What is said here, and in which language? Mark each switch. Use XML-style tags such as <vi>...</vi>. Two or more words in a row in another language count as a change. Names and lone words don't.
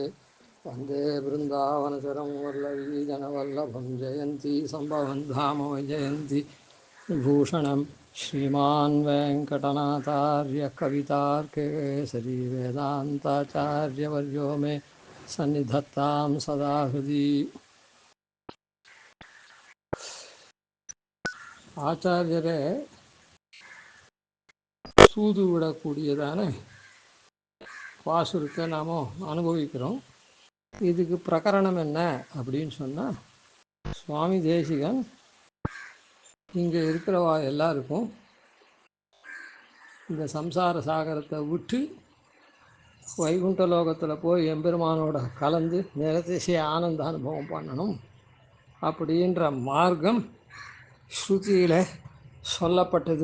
<sa>वन्दे बृन्दावनचरं वल्लवीजनवल्लभं जयन्ती सम्भवन् धाम जयन्ती भूषणं श्रीमान् वेङ्कटनाथार्य कवितार्केसरी वेदान्ताचार्यवर्यो मे सन्निधत्तां सदा हृदि</sa> <ta>ஆச்சாரியரை சூது விடக்கூடியதான பாசுரத்தை நாம் அனுபவிக்கிறோம். இதுக்கு பிரகரணம் என்ன அப்படின்னு சொன்னால், சுவாமி தேசிகன் இங்கே இருக்கிறவா எல்லாருக்கும் இந்த சம்சார சாகரத்தை விட்டு வைகுண்ட லோகத்தில் போய் எம்பெருமானோட கலந்து நிரதிசய ஆனந்த அனுபவம் பண்ணணும் அப்படின்ற மார்க்கம் ஸ்ருதியில் சொல்லப்பட்டது.</ta>